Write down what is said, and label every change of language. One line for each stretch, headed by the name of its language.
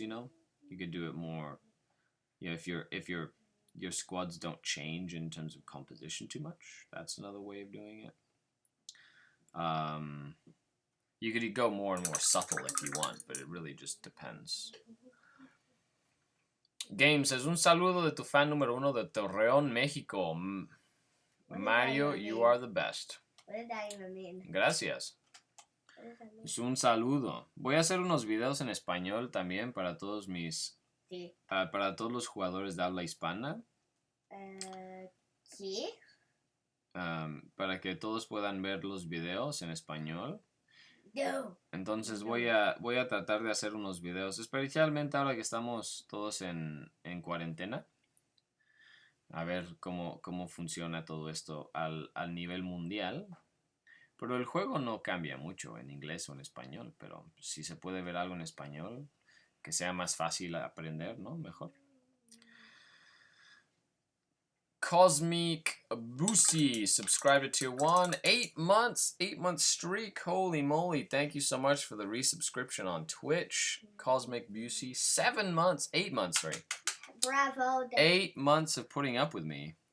English: You know, you could do it more. You know, if your squads don't change in terms of composition too much, that's another way of doing it. You could go more and more subtle if you want, but it really just depends. Game says,
Spanish: un saludo de tu fan número uno de Torreón, México.
English: Mario, you are the best. What did that even mean?
Spanish: Gracias. Es un saludo. Voy a hacer unos videos en español también para todos para todos los jugadores de habla hispana. ¿Sí? Para que todos puedan ver los videos en español. No. Entonces voy a tratar de hacer unos videos, especialmente ahora que estamos todos en cuarentena. A ver cómo funciona todo esto al nivel mundial. Pero el juego no cambia mucho en inglés o en español, pero si se puede ver algo en español, que sea más fácil aprender, ¿no? Mejor.
English: Cosmic Boosie subscribed to tier 1. 8 months. 8 month streak. Holy moly. Thank you so much for the resubscription on Twitch. Cosmic Boosie. 7 months. 8 months, sorry. Bravo. 8 months of putting up with me.